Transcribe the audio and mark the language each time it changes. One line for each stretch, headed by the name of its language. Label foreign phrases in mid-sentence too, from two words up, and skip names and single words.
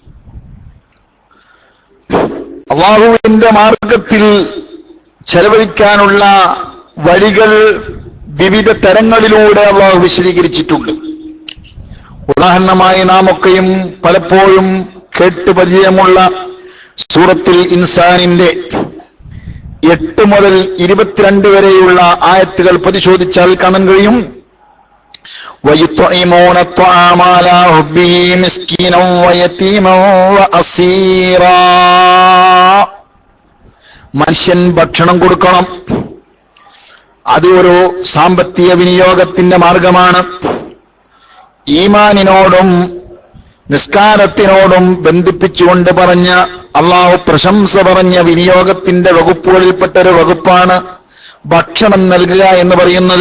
Malayalam: അല്ലാഹുവിന്റെ മാർഗത്തിൽ ചെലവഴിക്കാനുള്ള വഴികൾ വിവിധ തരങ്ങളിലൂടെ അല്ലാഹു വിശദീകരിച്ചിട്ടുണ്ട്. ഉദാഹരണമായി നാം ഒക്കെയും പലപ്പോഴും കേട്ട് പരിചയമുള്ള സൂറത്തുൽ ഇൻസാനിന്റെ 8 മുതൽ 22 വരെയുള്ള ആയത്തുകൾ പരിശോധിച്ചാൽ കാണാൻ കഴിയും.
Arabic: وَيُطْعِمُونَ الطَّعَامَ عَلَى حُبِّهِ مِسْكِينًا وَيَتِيمًا وَأَسِيرًا.
Malayalam: മനുഷ്യൻ ഭക്ഷണം കൊടുക്കണം. അത് ഒരു സാമ്പത്തിക വിനിയോഗത്തിന്റെ മാർഗമാണ്. ഈമാനിനോടും നിസ്കാരത്തിനോടും ബന്ധിപ്പിച്ചുകൊണ്ട് പറഞ്ഞ അള്ളാഹു പ്രശംസ പറഞ്ഞ വിനിയോഗത്തിന്റെ വകുപ്പുകളിൽപ്പെട്ട ഒരു വകുപ്പാണ് ഭക്ഷണം നൽകുക എന്ന് പറയുന്നത്.